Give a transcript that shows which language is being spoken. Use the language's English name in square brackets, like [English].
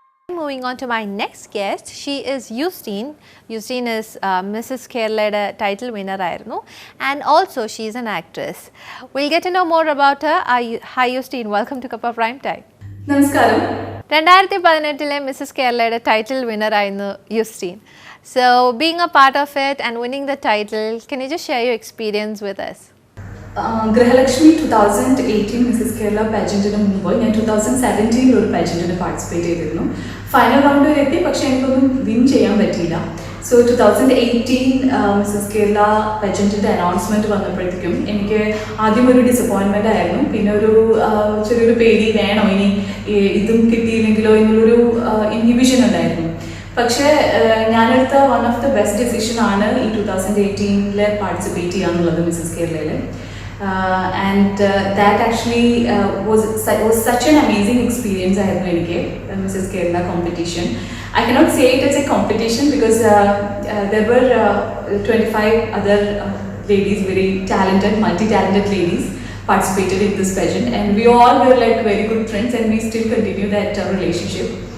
[English] moving on to my next guest. She is Eustine. Eustine is Mrs. Keralയുടെ title winner [Malayalam] ആയിരുന്നു. [English] And also she is an actress. We'll get to know more about her. Hi Eustine, welcome to Kappa Prime Time. [Malayalam] നമസ്കാരം. 2018 Mrs കേരളയുടെ title winner ആയിരുന്നു യൂസ്റ്റീൻ. [English] So being a part of it and winning the title, can you just share your experience with us? [Malayalam] Grihalakshmi 2018 Mrs Kerala പാജന്റിന് മുമ്പ് ഞാൻ 2017 ഒരു പാജന്റിന് participate ചെയ്തിരുന്നു. Final round വരെ എത്തി, പക്ഷെ എനിക്കൊന്നും വിൻ ചെയ്യാൻ പറ്റിയില്ല. സോ 2018 മിസ്സസ് കേരള പാജന്റിന്റെ അനൗൺസ്മെന്റ് വന്നപ്പോഴത്തേക്കും എനിക്ക് ആദ്യം ഒരു ഡിസപ്പോയിൻമെന്റ് ആയിരുന്നു. പിന്നെ ഒരു ചെറിയൊരു പേടി, വേണോ ഇനി ഇതും കിട്ടിയില്ലെങ്കിലോ എന്നുള്ളൊരു ഇൻഹിബിഷൻ ഉണ്ടായിരുന്നു. പക്ഷേ ഞാനെടുത്ത [English] one of the best decision [Malayalam] ആണ് ഈ 2018 പാർട്ടിസിപ്പേറ്റ് ചെയ്യുക എന്നുള്ളത് മിസ്സസ് കേരളയിൽ. [English] And that actually was such an amazing experience [Malayalam] ആയിരുന്നു എനിക്ക് Mrs Kerala competition. [English] I cannot say it as a competition because there were 25 other ladies, very talented, multi-talented ladies participated in this pageant, and we all were like very good friends and we still continue that relationship.